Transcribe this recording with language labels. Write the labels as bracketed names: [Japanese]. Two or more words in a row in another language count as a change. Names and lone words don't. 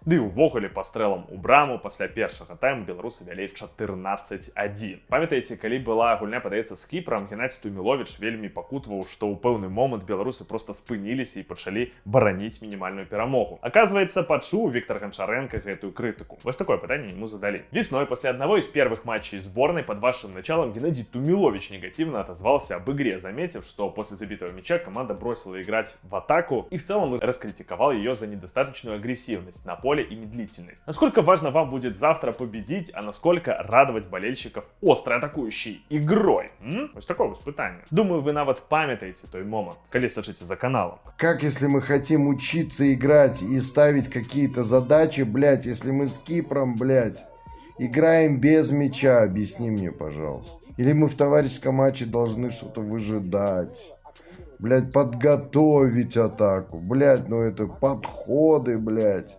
[Belarusian] Ды ўвогуле па стрэлам у браму пасля першага тайму беларусы вялі 14-1. Памятаеце, калі была гульня, падаецца, з Кіпрам, Геннадзій Туміловіч вельмі пакутваў, што ў пэўны момант беларусы проста спыніліся і пачалі бараніць мінімальную перамогу. Аказваецца, пачуў Віктор Гончаренко гэтую крытыку. Вось такое пытанне ему задалі. [Russian] Весной [Belarusian] пасля аднаго з [Russian] первых матчей зборнай под вашим началом Геннадзій Туміловіч негативно отозвался об игре, заметив, что после забитого мяча команда бросила играть в атаку и в целом раскритиковал ее за недостаточную агрессивность на поле и медлительность. Насколько важно вам будет завтра победить, а насколько радовать болельщиков острой атакующей игрой? Вот такое испытание. Думаю, вы [Belarusian] нават памятаете той момент, [Russian] коли сочите за каналом. Как если мы хотим учиться играть и ставить какие-то задачи, блядь, если мы с Кипром, блядь, играем без мяча, объясни мне, пожалуйста. Или мы в товарищеском матче должны что-то выжидать, блядь, подготовить атаку, блядь, ну это подходы, блядь.